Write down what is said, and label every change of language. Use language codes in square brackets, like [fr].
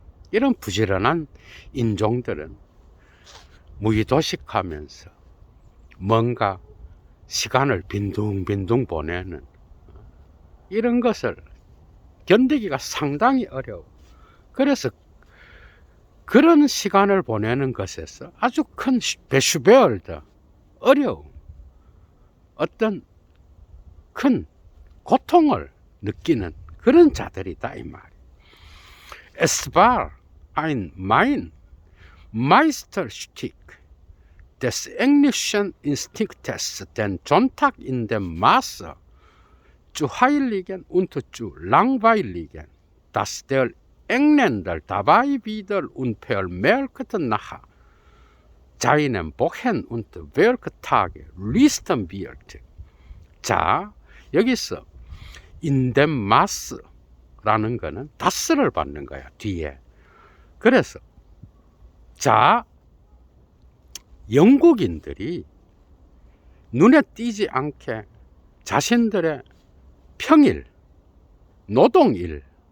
[ko] 이런 부지런한 인종들은 무의도식하면서 뭔가 시간을 빈둥빈둥 보내는 이런 것을 견디기가 상당히 어려워. 그래서 그런 시간을 보내는 것에서 아주 큰 베슈베얼드 어려움, 어떤 큰 고통을 느끼는 그런 자들이다 이 말이에요. [de] Es war ein Meisterstück des englischen Instinktes, den Sonntag in dem Maße zu heiligen und zu langweiligen, dass der Engländer dabei wieder unvermerkt nach seinem Wochen- und Werktage listen wird. [ko] 자, 여기서 [de] in dem Maß [ko] 라는 거는 다스를 받는 거야, 뒤에. 그래서 자, 영국인들이 눈에 띄지 않게 자신들의 평일, 노동일을